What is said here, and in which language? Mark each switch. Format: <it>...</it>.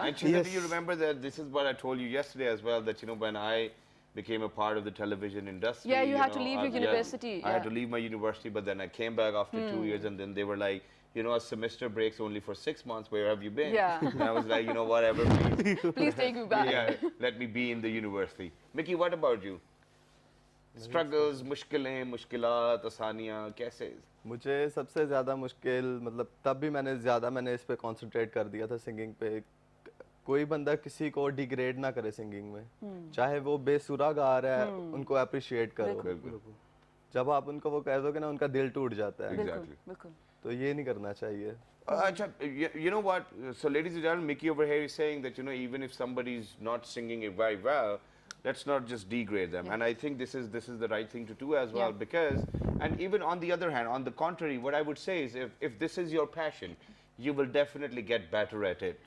<en>And Chitra, do you remember that this is what I told you yesterday as well, that when I became a part of the television industry. Yeah, you had to leave your university, I had yeah. to leave my university, but then I came back after 2 years, and then they were like, a semester breaks only for 6 months. Where have you been? Yeah. And I was like, whatever. Please take me back. Yeah, let me be in the university. Mickey, what about you?</en> <hi>Struggles, मुश्किलें, मुश्किलात, आसानियाँ, कैसे? मुझे सबसे ज़्यादा मुश्किल मतलब तब भी मैंने इस पे कंसंट्रेट कर दिया था सिंगिंग पे। कोई बंदा किसी को डिग्रेड ना करे सिंगिंग में, चाहे वो बेसुरा गा रहा है, उनको अप्रिशिएट करो। जब आप उनको वो कह दोगे ना, उनका दिल टूट जाता है।</hi> <en>Exactly.</en> <hi>तो ये नहीं करना चाहिए।</hi> <en>Achha, you know what? So, ladies and gentlemen, Mickey over here is saying that even if somebody's not singing it very well, let's not just degrade them. And I think this is the right thing to do as well, because, and even on the other hand, on the contrary, what I would say is if this is your passion, you will definitely get better at it.</en>